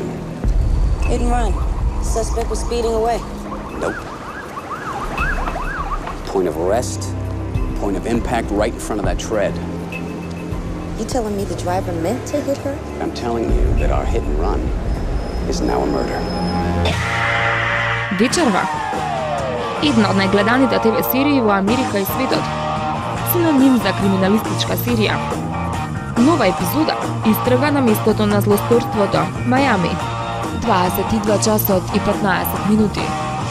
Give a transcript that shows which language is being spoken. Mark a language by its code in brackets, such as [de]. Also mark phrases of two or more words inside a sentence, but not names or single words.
[en] Hit and run. Suspect was speeding away. Nope. Point of rest, point of impact right in front of that tread. You telling me the driver meant to hit her? I'm telling you that our hit and run is now a murder. [mk] Вечерва. Една од најгледаните ТВ серии во Америка и светот. Синоним за криминалистичка серија. Нова епизода истрага на местото на злосторството, Мајами. 22 часот и 15 минути.